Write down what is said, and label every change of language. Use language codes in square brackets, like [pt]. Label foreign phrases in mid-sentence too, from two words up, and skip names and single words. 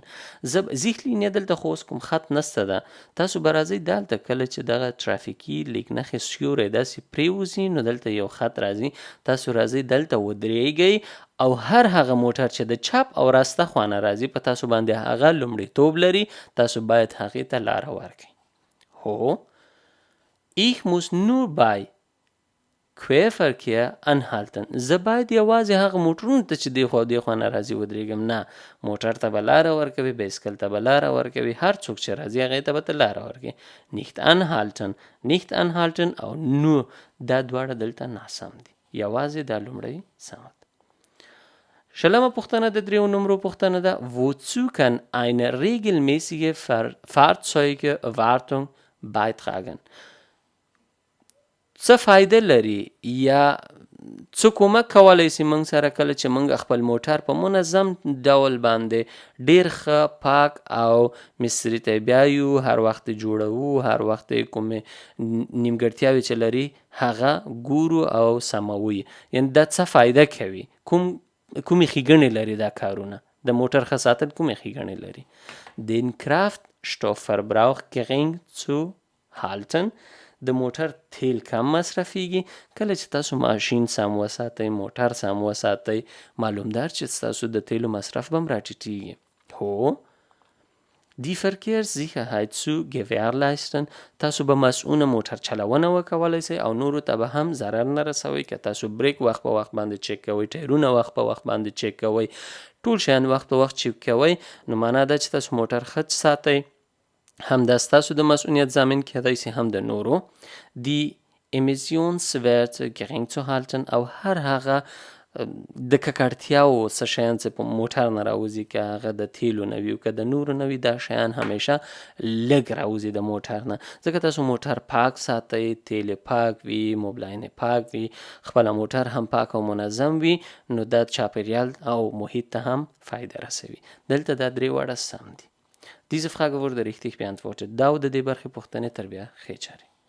[ps] Sichtlinie دلته خو اوس کوم خط نسته ده. تاسو به راځئ دلته کله چې دغه trafiki ligne سیوری داسې پرېوځي نو دلته یو خط راځي. تاسو راځئ دلته ودرېږئ او هر هغه موټر چې د چپ او راسته خوانه راځي په تاسو باندې هغه لومړیتوب لري. تاسو باید هغې ته لاره ورکړئ. [de] هو Ich muss nur bei Querverkehr anhalten. [ps] زه باید یوازې هغه موټرونو ته چې دی خوا دی خوا نه راځي ودرېږم. نه، موټر ته به لاره ورکوي، بایسکل ته به لاره ورکوي، هر څوک چې راځي هغې ته به ته لاره ورکوي. [de] Nicht anhalten، nicht anhalten [ps] او nur دا دواړه دلته ناسم دي. یوازې دا لومړی سمه ده. شلمه پوښتنه د دریو نمرو پوښتنه ده. [de] Wozu kann eine regelmäßige Fahrzeugwartung beitragen؟ [ps] څه فایده لري یا څه کومک کولی سي موږ سره کله چې موږ خپل موټر په منظم ډول باندې ډیر ښه پاک او مصري ته بیایو، هر وخت جوړوو، هر وخت کومې نیمګړتیاوې چې لري هغه ګورو او سموو. یعنې دا څه فایده کوي، کومې ښېګڼې لري دا کارونه، د موټر ښه ساتل کومې ښېګڼې لري. [de] Den Kraftstoffverbrauch gering zu halten، [ps] د موټر تیل کم مصرفیږي. کله چې تاسو ماشین سم وساتئ، موټر سم وساتئ، معلومدار چې تاسو د تیلو مصرف به هم راټیټیږي. [de] هو Die Verkehrssicherheit zu gewährleisten، [ps] تاسو به مسؤونه موټر چلونه وکولی سئ او نورو ته به هم ضرر نه رسوئ. که تاسو بریک وخت په وخت باندې چک کوئ، ټایرونه وخت په وخت باندې چک کوئ، ټول شیان وخت په وخت چک کوئ، نو معنا ده چې تاسو موټر ښه ساتئ. هم دا ستاسو د مسؤلیت ضامن کېدای سي، هم د نورو. [de] Die Emissionswerte gering zu halten، [ps] او هر هغه د ککړتیاو څه شیان چې په موټر نه راوځي، که هغه د تیلو نه وي او که د نورو نه وي، دا شیان همیشه لږ راوځي د موټر نه. ځکه تاسو موټر پاک ساتئ، تیل پاک وي، موبلاین پاک وي، خپله موټر هم پاک او منظم وي، نو دا چاپیریال او محیط ته هم فایده رسوي. دلته دا درې واړه سم دي. [de] Diese Frage wurde richtig beantwortet. [ps] دا د دې برخې پوښتنې تر بیا ښې چارې.